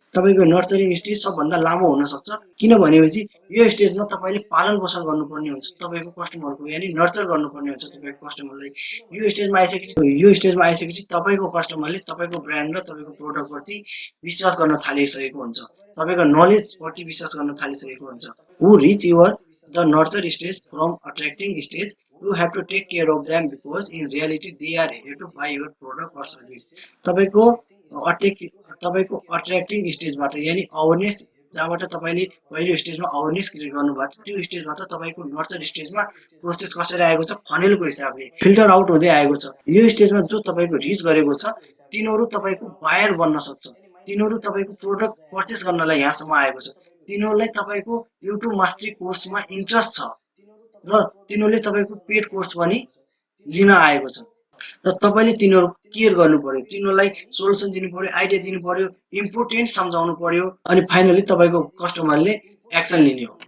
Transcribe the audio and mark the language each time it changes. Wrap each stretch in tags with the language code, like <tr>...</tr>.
<ne>तपाईँको nurturing stage सबभन्दा लामो हुन सक्छ, किनभनेपछि यो स्टेजमा तपाईँले पालन पोषण गर्नुपर्ने हुन्छ तपाईँको कस्टमरको, यानि नर्चर गर्नुपर्ने हुन्छ तपाईँको कस्टमरलाई। यो स्टेजमा आइसकेपछि तपाईँको कस्टमरले तपाईँको ब्रान्ड र तपाईँको प्रोडक्टप्रति विश्वास गर्न थालिसकेको हुन्छ, तपाईँको नलेजप्रति विश्वास गर्न थालिसकेको हुन्छ।</ne> <en>Who reach your the nurture stage from attracting stage, you have to take care of them because in reality they are here to buy your product or service.</en> <ne>तपाईँको अट्र्याक्टिङ स्टेजबाट यानी अवेरनेस जहाँबाट तपाईँले पहिलो स्टेजमा अवेरनेस क्रिएट गर्नुभएको थियो, त्यो स्टेजबाट तपाईँको नर्चर स्टेजमा प्रोसेस कसरी आएको छ, फनेलको हिसाबले फिल्टर आउट हुँदै आएको छ। यो स्टेजमा जो तपाईँको रिच गरेको छ तिनीहरू तपाईँको बायर बन्न सक्छ, तिनीहरू तपाईँको प्रोडक्ट पर्चेस गर्नलाई यहाँसम्म आएको छ, तिनीहरूलाई तपाईँको युट्युब मास्टरी कोर्समा इन्ट्रेस्ट छ र तिनीहरूले तपाईँको पेड कोर्स पनि लिन आएको छ र तपाईँले तिनीहरू केयर गर्नु पर्यो, तिनीहरूलाई सोल्युसन दिनु पर्यो, आइडिया दिनु पर्यो, इम्पोर्टेन्ट सम्झाउनु पर्यो अनि फाइनली तपाईँको कस्टमरले एक्सन लिने हो।</ne>